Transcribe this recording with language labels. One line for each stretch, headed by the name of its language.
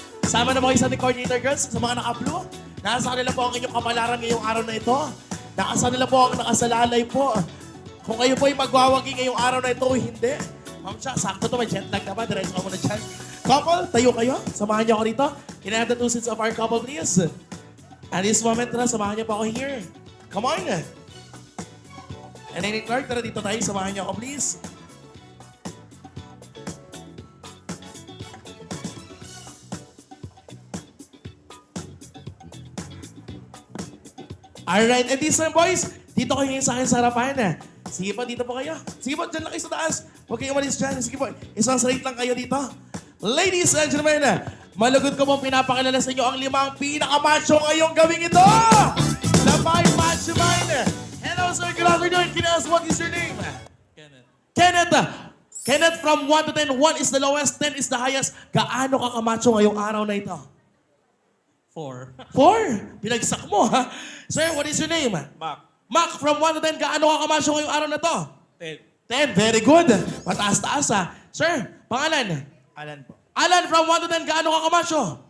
Filipino: Sama na mo kayo sa ating coordinator girls, sa mga naka-blue. Nasa kanila po ang inyong kapalaran ngayong araw na ito. Nasa kanila po ang nakasalalay po. Kung kayo po ay magwawagi ngayong araw na ito o hindi. Ma'am siya, sakto to, may jet lag naman. Diretso ka muna dyan. Couple, tayo kayo. Samahan niyo ako rito.
English: Can I have the two seats of our couple, please? At this moment,
Filipino: tara, samahan niyo pa ako
English: here. Come on. And then,
Filipino: Clark, tara dito tayo. Samahan niyo ako,
English: please. Alright, and this time, boys,
Filipino: dito kayo ngayon sa akin sa harapan. Sige po, dito po kayo. Sige po, dyan lang kayo sa taas. Huwag kayong umalis dyan. Sige po, isang straight lang kayo dito.
English: Ladies and gentlemen,
Filipino: malugod ko pong pinapakilala sa inyo ang 5 pinakamacho ngayong gawing ito!
English: The 5 Macho Man! Hello, sir. Good afternoon. Can I ask what is your name? Kenneth. Kenneth, from 1 to 10, 1 is the lowest, 10 is the highest.
Filipino: Gaano ka kamacho ngayong araw na ito?
English: 4. 4?
Filipino: Pinagsak mo, ha?
English: Sir, what is your name? Mac.
Filipino: Mac,
English: from 1 to 10,
Filipino: gaano ka kamacho ngayong araw na to?
English: 10.
Filipino: 10,
English: very good.
Filipino: Mataas-taas, ha? Sir, pangalan? Alan po. Alan,
English: from 1 to 10,
Filipino: gaano ka kamacho?